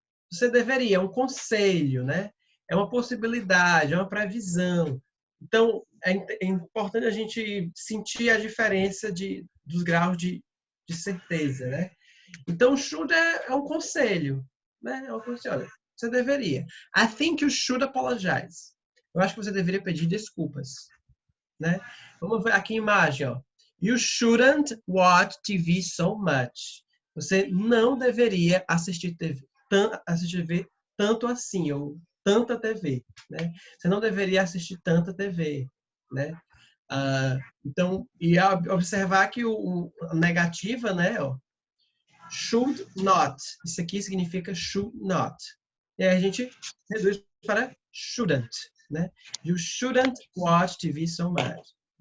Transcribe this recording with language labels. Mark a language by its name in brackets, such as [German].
[Portuguese] Você deveria, é um conselho, né? É uma possibilidade, é uma previsão. Então, é importante a gente sentir a diferença dos graus de certeza, né? Então, should é um conselho, né? É um conselho. Olha, você deveria. [English] I think you should apologize. [Portuguese] Eu acho que você deveria pedir desculpas, né? Vamos ver aqui a imagem, ó. [English] You shouldn't watch TV so much. [Portuguese] Você não deveria assistir TV tanto assim, ou tanta TV, né? Você não deveria assistir tanta TV, né? Então, e observar que a negativa, né? Ó, should not. Isso aqui significa should not. E aí a gente reduz para shouldn't, né? [English] You shouldn't watch TV so much.